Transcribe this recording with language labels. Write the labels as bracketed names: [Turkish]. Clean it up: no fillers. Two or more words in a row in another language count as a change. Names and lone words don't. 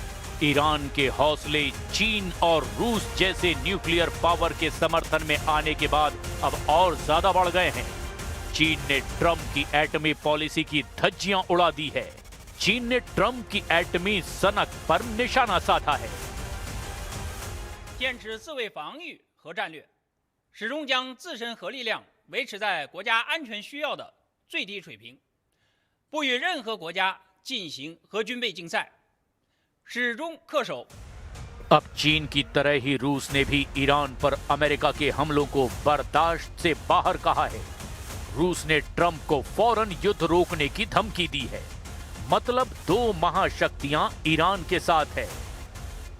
[Hindi] ईरान के हौसले चीन और रूस जैसे न्यूक्लियर पावर के समर्थन में आने के बाद अब और ज्यादा बढ़ गए हैं। चीन ने ट्रंप की एटमी पॉलिसी की धज्जियां उड़ा दी है। चीन ने ट्रंप की एटमी सनक पर निशाना साधा है। [Chinese] 坚持自卫防御核战略，始终将自身核力量维持在国家安全需要的最低水平，不与任何国家进行核军备竞赛，始终恪守。 [Hindi] अब चीन की तरह ही रूस ने भी ईरान पर अमेरिका के हमलों को बर्दाश्त से बाहर कहा है। रूस ने ट्रंप को फौरन युद्ध रोकने की धमकी दी है। मतलब 2 महाशक्तियां ईरान के साथ है।